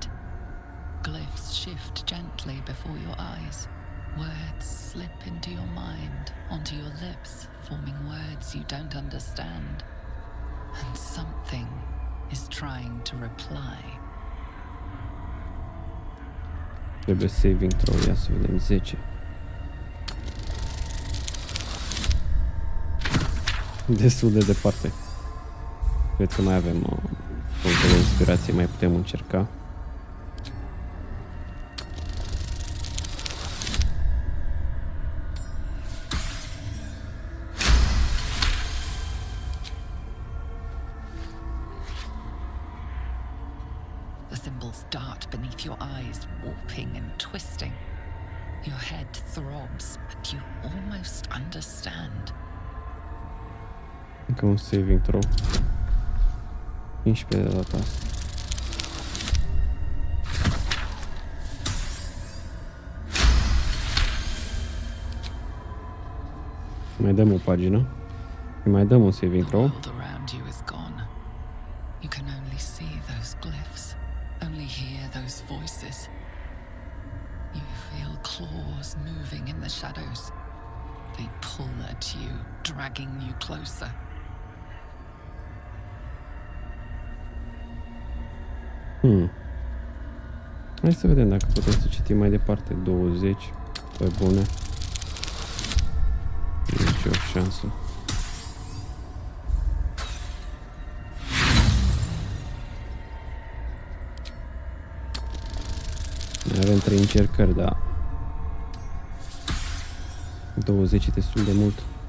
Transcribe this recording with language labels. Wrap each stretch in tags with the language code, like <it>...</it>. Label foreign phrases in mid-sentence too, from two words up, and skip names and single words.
<en>Glyphs shift gently before your eyes. Words slip into your mind, onto your lips, forming words you don't understand. And something is trying to reply.</en> <ro>Trebuie</ro> <en>saving throw,</en> <ro>ia să vedem, 10. Destul de departe. Cred că mai avem puncte de inspirație, mai putem încerca.</ro> <en>The symbols dart beneath your eyes, warping and twisting. Your head throbs, but you almost understand.</en> <ro>Încă un</ro> <en>saving throw.</en> <ro>15 de data asta. Mai dăm o pagină. Mai dăm un</ro> <en>saving throw. The world around you is gone. You can only see those glyphs, only hear those voices. You feel claws moving in the shadows. They pull at you, dragging you closer.</en> <ro>Hai să vedem dacă putem să citim mai departe. 20. Pe bune. Nici o șansă. Mai avem 3 încercări, dar 20 e destul de mult.</ro>